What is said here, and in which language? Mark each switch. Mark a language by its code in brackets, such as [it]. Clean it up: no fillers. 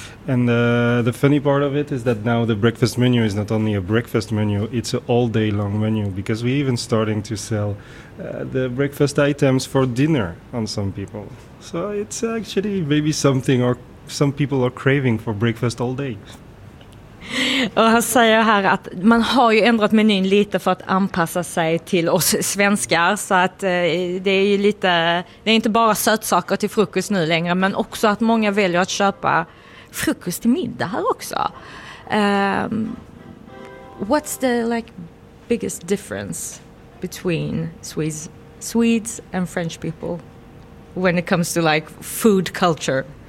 [en] And the funny part of it is that now the breakfast menu is not only a breakfast menu, it's an all-day-long menu, because we're even starting to sell the breakfast items for dinner on some people. So it's actually maybe something or some people are craving for breakfast all day. [sv] Och han säger här att man har ju ändrat menyn lite för att anpassa sig till oss svenskar, så att det är ju lite, det är inte bara sötsaker till frukost nu längre, men också att många väljer att köpa frukost till middag här också. [en] What's the like biggest difference between Swedes and French people when it comes to like food culture?